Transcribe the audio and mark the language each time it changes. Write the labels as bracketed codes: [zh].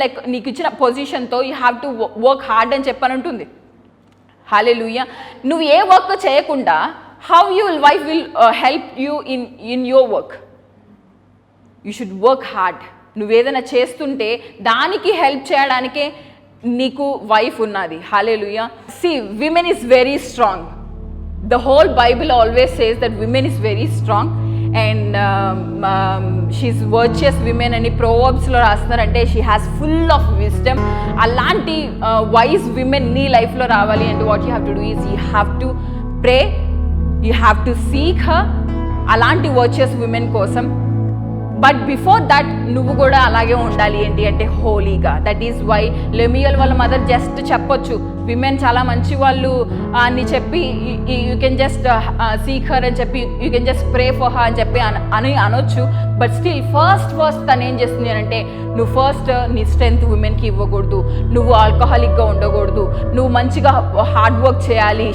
[te] Like నీకు ఇచ్చిన పొజిషన్తో [en] you have to work hard [te] అని చెప్పనంటుంది. హల్లెలూయా. నువ్వు ఏ వర్క్ చేయకుండా [en] How your wife will help you in your work? You should work hard. [te] నువ్వేదైనా చేస్తుంటే దానికి హెల్ప్ చేయడానికే నీకు వైఫ్ ఉన్నది. [en] Hallelujah. See, women is very strong. The whole Bible always says that women is very strong and she's virtuous women [te] అని Proverbs లో రాస్తున్నారంటే [en] she has full of wisdom. [te] అలాంటి wise women నీ లైఫ్లో రావాలి అంటే [en] what you have to do is you have to pray, you have to seek her, [te] అలాంటి virtuous women కోసం. But before that నువ్వు కూడా అలాగే ఉండాలి. ఏంటి అంటే హోలీగా. దట్ ఈస్ వై లెమియల్ వాళ్ళ మదర్ జస్ట్ చెప్పొచ్చు, విమెన్ చాలా మంచి వాళ్ళు అని చెప్పి [en] you can just seek her [te] అని చెప్పి, [en] you can just pray for her [te] అని చెప్పి అని అనొచ్చు. బట్ స్టిల్ ఫస్ట్ తను ఏం చేస్తుంది అని అంటే, నువ్వు ఫస్ట్ నీ స్ట్రెంగ్త్ విమెన్కి ఇవ్వకూడదు, నువ్వు ఆల్కహాలిక్గా ఉండకూడదు, నువ్వు మంచిగా హార్డ్ వర్క్ చేయాలి.